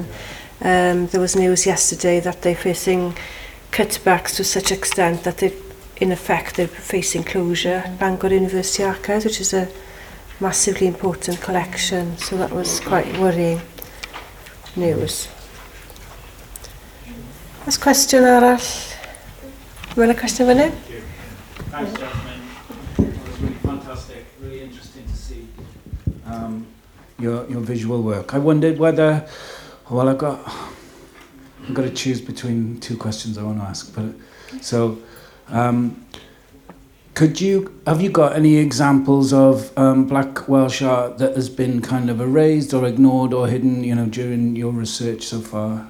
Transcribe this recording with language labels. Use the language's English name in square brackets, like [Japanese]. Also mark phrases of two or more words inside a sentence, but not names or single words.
[English] There was news yesterday that they're facing cutbacks to such extent that they're facing closure at Bangor University Archives, which is a massively important collection. So that was quite worrying news. [Welsh] Oes cwestiwn arall? Wel, a cwestiwn fyny? [English] Thank you. Thanks, Jasmine. It was really fantastic, really interesting to see your visual work. I wondered whether, well, I've got to choose between two questions I want to ask. But so, have you got any examples of Black Welsh art that has been kind of erased or ignored or hidden, during your research so far?